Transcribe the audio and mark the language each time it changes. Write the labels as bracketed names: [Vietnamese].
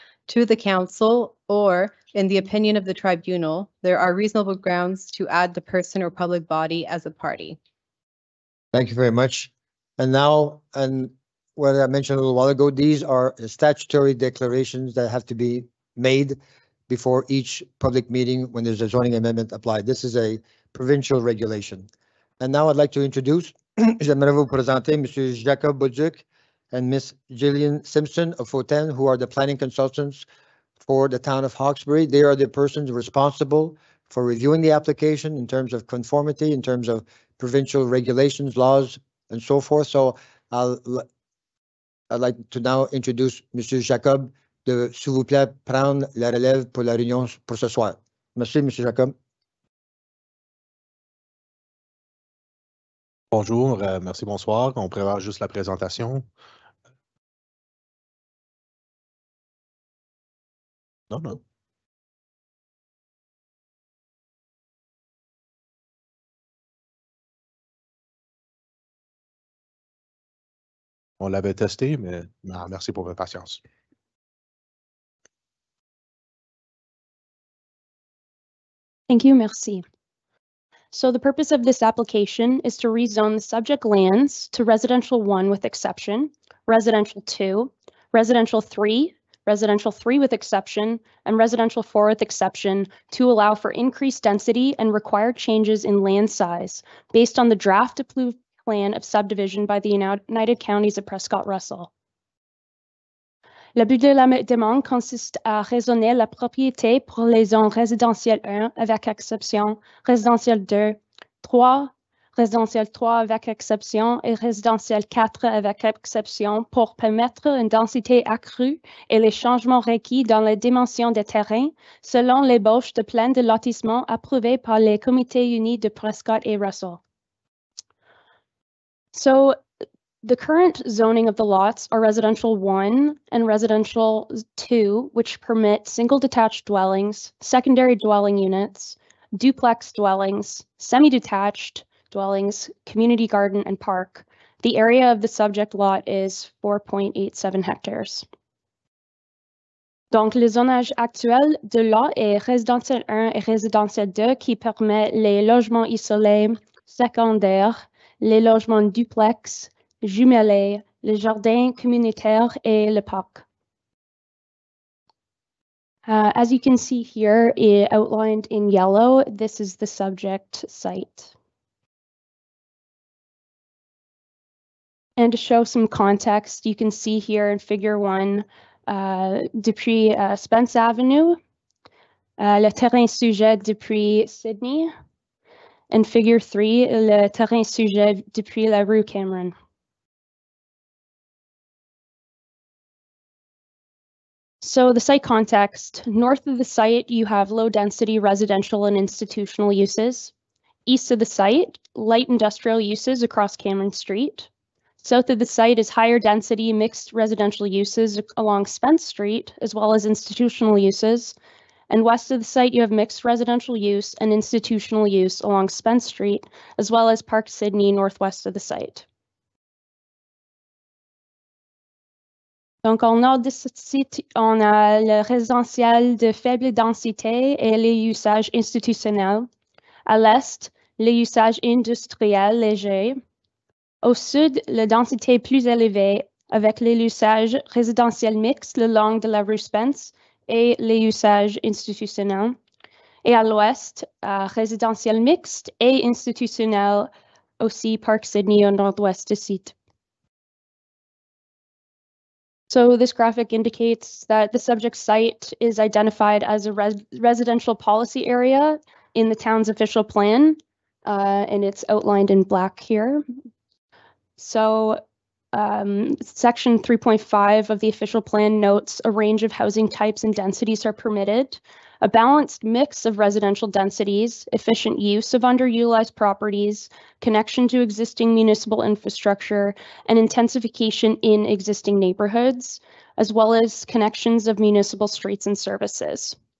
[English] to the council, or in the opinion of the tribunal, there are reasonable grounds to add the person or public body as a party. Thank you very much. And now, and what I mentioned a little while ago, these are statutory declarations that have to be made before each public meeting when there's a zoning amendment applied. This is a provincial regulation. And now I'd like to introduce, [French] j'aimerais vous présenter [English] Mr. Jacob Boduc and Ms. Gillian Simpson of Foten, who are the planning consultants for the town of Hawkesbury. They are the persons responsible for reviewing the application in terms of conformity, in terms of provincial regulations, laws, and so forth. So I'd like to now introduce Mr. [French] Jacob de, s'il vous plaît, prendre la relève pour la réunion pour ce soir. Merci, Mr. Jacob. Bonjour, merci, bonsoir. On prépare juste la présentation. Non, non. On l'avait testé, mais non, merci pour votre patience. [English] Thank you, merci. So the purpose of this application is to rezone the subject lands to residential 1 with exception, residential 2, residential 3, residential 3 with exception, and residential 4 with exception to allow for increased density and required changes in land size based on the draft approved plan of subdivision by the United Counties of Prescott-Russell. [French] Le but de la demande consiste à raisonner la propriété pour les zones résidentielles 1 avec exception, résidentielle 2, 3, résidentielle 3 avec exception et résidentielle 4 avec exception pour permettre une densité accrue et les changements requis dans les dimensions des terrains selon l'ébauche de plan de lotissement approuvé par les comités unis de Prescott et Russell. [English] So, the current zoning of the lots are residential 1 and residential 2, which permit single detached dwellings, secondary dwelling units, duplex dwellings, semi-detached dwellings, community garden, and park. The area of the subject lot is 4.87 hectares. [French] Donc, le zonage actuel de lot est résidentiel 1 et résidentiel 2 qui permet les logements isolés secondaires, les logements duplex, jumelés, les jardins communautaires et le parc. [English] As you can see here, outlined in yellow, this is the subject site. And to show some context, you can see here in Figure 1, [French] depuis Spence Avenue, le terrain sujet depuis Sydney, [English] and Figure 3, [French] le terrain sujet depuis la rue Cameron. [English] So the site context, north of the site, you have low-density residential and institutional uses. East of the site, light industrial uses across Cameron Street. South of the site is higher density mixed residential uses along Spence Street, as well as institutional uses. And west of the site, you have mixed residential use and institutional use along Spence Street, as well as Park Sydney northwest of the site. [French] Donc, au nord de ce site, on a le résidentiel de faible densité et les usages institutionnels. À l'est, les usages industriels légers. Au sud, la densité plus élevée avec les usages résidentiels mixtes le long de la rue Spence et les usages institutionnels. Et à l'ouest, résidentiel mixte et institutionnel aussi Park Sydney au nord-ouest du site. [English] So this graphic indicates that the subject site is identified as a residential policy area in the town's official plan, and it's outlined in black here. So Section 3.5 of the official plan notes a range of housing types and densities are permitted, a balanced mix of residential densities, efficient use of underutilized properties, connection to existing municipal infrastructure, and intensification in existing neighborhoods, as well as connections of municipal streets and services.